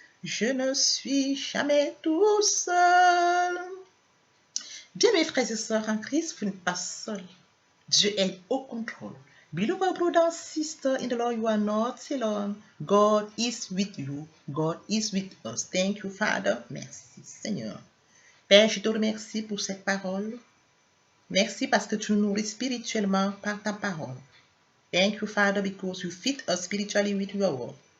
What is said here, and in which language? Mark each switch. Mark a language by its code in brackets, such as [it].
[fr] Je ne suis jamais tout seul. Bien, mes frères et sœurs en Christ, vous n'êtes pas seuls. Dieu est au contrôle. [en] Beloved brother and sister in the Lord, you are not alone. God is with you. God is with us. Thank you, Father. [fr] Merci, Seigneur. Père, je te remercie pour cette parole. Merci parce que tu nous nourris spirituellement par ta parole. [en] Thank you, Father, because you feed us spiritually with your word.